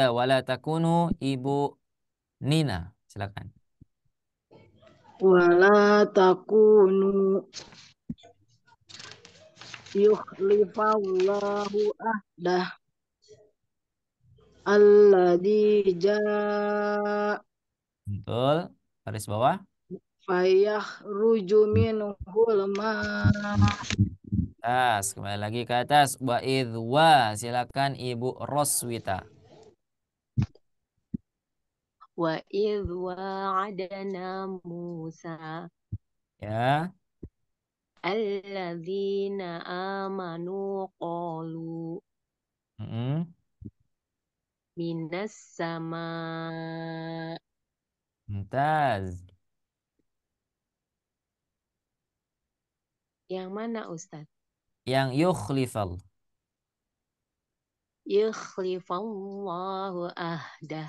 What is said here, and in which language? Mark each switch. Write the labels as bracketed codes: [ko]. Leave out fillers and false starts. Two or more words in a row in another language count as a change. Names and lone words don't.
[ar] ولا تكونوا [id] Ibu Nina, silakan. [ar] ولا تكونوا يخلف الله عهده الذي جاء [id] Betul. Baris bawah. [ar] فيخرج منه الماء. [id] Tas, kembali lagi ke atas. Wa idwa, silakan Ibu Roswita. [ar] وإذ واعدنا موسى [id] Ya. [ar] الذين آمنوا قالوا Mm-mm. من السماء. [id] Mumtaz. Yang mana Ustadz? Yang yukhlifal. [ar] يخلف الله عهده.